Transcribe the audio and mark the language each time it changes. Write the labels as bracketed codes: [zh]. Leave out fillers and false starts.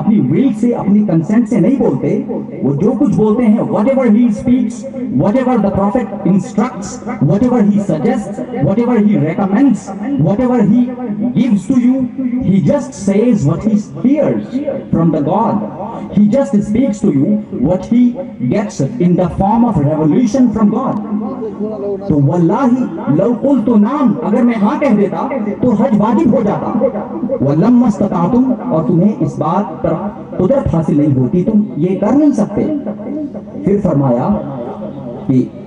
[ur] ول سے، اپنی کنسنٹ سے نہیں بولتے، وہ جو کچھ بولتے ہیں [en] whatever he speaks, whatever the prophet instructs, whatever he suggests, whatever he recommends, whatever he gives to you, he just says what he hears from the God. He just speaks to you what he gets in the form of revelation from God. [ur] تو [ar] واللہ لو قلت نعم، [ur] اگر میں ہاں کہہ دیتا تو حج واجب ہو جاتا، [ar] وَلَمَّا اسْتَطَعْتُمْ، [ur] اور تمہیں اس بات پر قدرت حاصل نہیں ہوتی، تم یہ کر نہیں سکتے۔ پھر فرمایا کہ